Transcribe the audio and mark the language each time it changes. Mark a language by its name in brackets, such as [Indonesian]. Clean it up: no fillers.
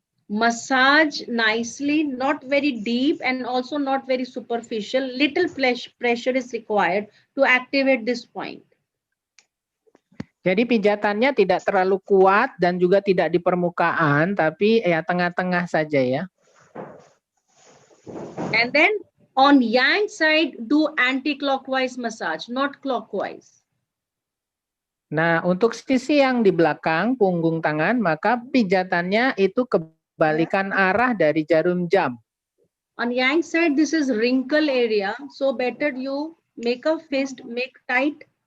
[English] Massage nicely, not very deep and also not very superficial. Little pressure is required to activate this point. [Indonesian] Jadi pijatannya tidak terlalu kuat dan juga tidak di permukaan, tapi ya tengah-tengah saja ya. [English] And then on yang side, do anti-clockwise massage, not clockwise. [Indonesian] Nah, untuk sisi yang di belakang, punggung tangan, maka pijatannya itu kebalikan arah dari jarum jam. [English] On yang side, this is wrinkle area. So better you make a fist, make tight.